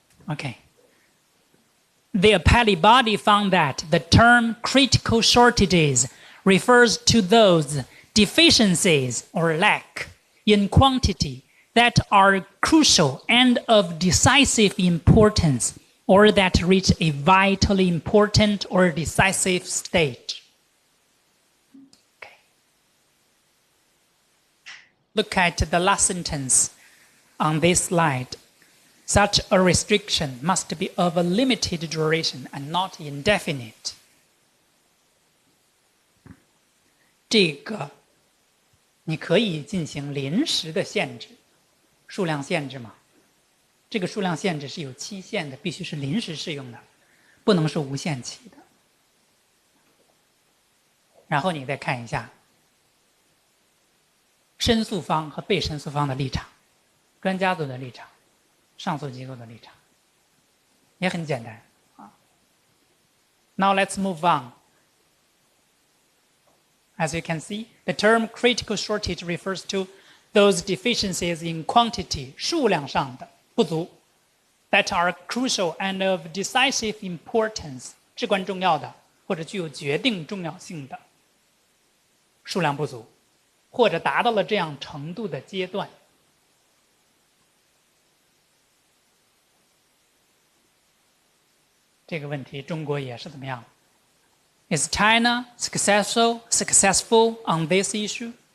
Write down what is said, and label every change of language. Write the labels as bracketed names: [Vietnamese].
[English] Okay. The appellate body found that the term critical shortages refers to those deficiencies or lack in quantity that are crucial and of decisive importance, or that reach a vitally important or decisive stage. Okay. Look at the last sentence on this slide. Such a restriction must be of a limited duration and not indefinite. [Chinese] 这个你可以进行临时的限制，数量限制嘛。这个数量限制是有期限的，必须是临时适用的，不能是无限期的。然后你再看一下申诉方和被申诉方的立场，专家组的立场，上诉机构的立场，也很简单啊。 [English] Now let's move on. As you can see, the term critical shortage refers to those deficiencies in quantity, [Chinese] 数量上的不足 [English] that are crucial and of decisive importance, [Chinese] 至关重要的或者具有决定重要性的数量不足，或者达到了这样程度的阶段。这个问题中国也是怎么样？ [English] Is China successful on this issue?